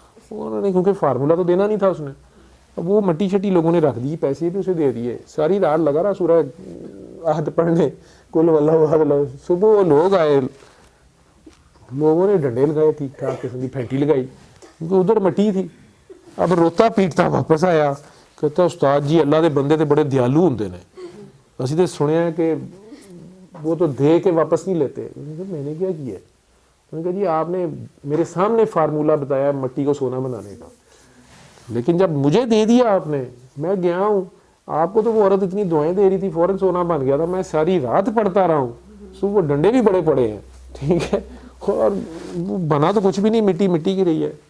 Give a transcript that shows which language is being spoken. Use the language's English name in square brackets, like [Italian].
[Urdu] انہوں نے کیونکہ فارمولہ تو دینا نہیں تھا اس نے, اب وہ مٹی شٹی لوگوں نے رکھ دی, پیسے بھی اسے دے دیے. ساری رات لگا رہا سورہ عہد پڑھنے, [Arabic] کل واللہ احد اللہ. [Urdu] صبح وہ لوگ آئے, لوگوں نے ڈنڈے لگائے, ٹھیک ٹھاک قسم کی پھینٹی لگائی, کیونکہ ادھر مٹی تھی. اب روتا پیٹتا واپس آیا, کہتا [Punjabi] استاد جی اللہ دے بندے تے بڑے دیالو ہوندے نے, اسی تے سنیا [Urdu] کہ وہ تو دے کے واپس نہیں لیتے. میں نے کیا کیا؟ میں نے کہا جی آپ نے میرے سامنے فارمولہ بتایا مٹی کو سونا بنانے کا, لیکن جب مجھے دے دیا آپ نے, میں گیا ہوں, آپ کو تو وہ عورت اتنی دعائیں دے رہی تھی فوراً سونا بن گیا تھا. میں ساری رات پڑھتا رہا ہوں, صبح وہ ڈنڈے بھی بڑے پڑے ہیں, ٹھیک ہے, اور وہ بنا تو کچھ بھی نہیں, مٹی مٹی کی رہی ہے.